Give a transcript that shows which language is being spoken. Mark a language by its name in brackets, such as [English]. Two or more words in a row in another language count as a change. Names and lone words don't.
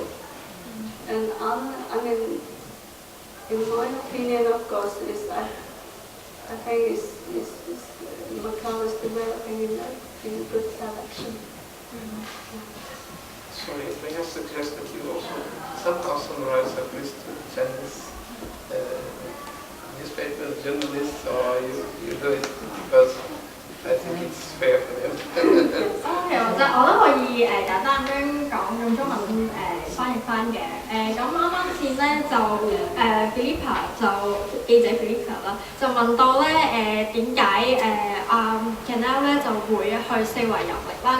[English] And I mean, in my opinion, of course, I think Macau is developing in a good direction. Sorry, may I suggest that you also somehow summarize at least to Chinese newspaper journalists, or you do it because I think it's fair for them. [Cantonese] 其實我都可以簡單咁樣講，用中文翻譯翻嘅。咁啱啱先咧就Philippa 就記者 Philippa 啦，就問到咧點解Canal 咧就會去四圍遊歷啦。